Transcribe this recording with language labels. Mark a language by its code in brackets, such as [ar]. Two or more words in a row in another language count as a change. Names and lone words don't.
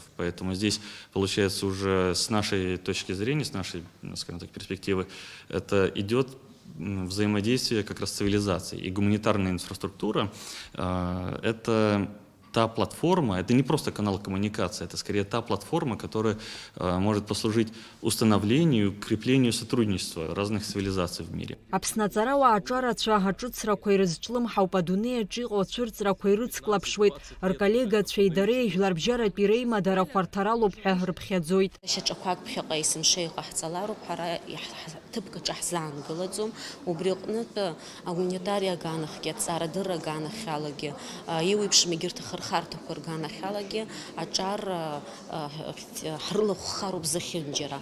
[ru] Поэтому здесь, получается, уже с нашей точки зрения, с нашей, скажем так, перспективы, это идет взаимодействие как раз цивилизации. И гуманитарная инфраструктура это та платформа, это не просто канал коммуникации, это скорее та платформа, которая может послужить установлению, креплению сотрудничества разных цивилизаций в мире. [ab] Аԥснаҵарауаа аҿарацәа аҿыцрақәа ирызҿлымҳауп адунеиаҿы иҟоу ацәырҵрақәа ирыцклаԥшуеит. Рколлегацәеи дареи жәларбжьаратәи реимадара хәарҭаралоуп ҳәа рыԥхьаӡоит. Шьаҿақәак ԥхьаҟа есымша иҟаҳҵалароуп, ҳара ҭыԥкаҿы ҳзаангылаӡом. Убри аҟнытә агуманитариа аганахьгьы, аҭҵаарадырра аганахьалагьы, еиуеиԥшым егьырҭ ахырхарҭақәа рганахьалагьы аҿар ҳрылахәхароуп зехьынџьара.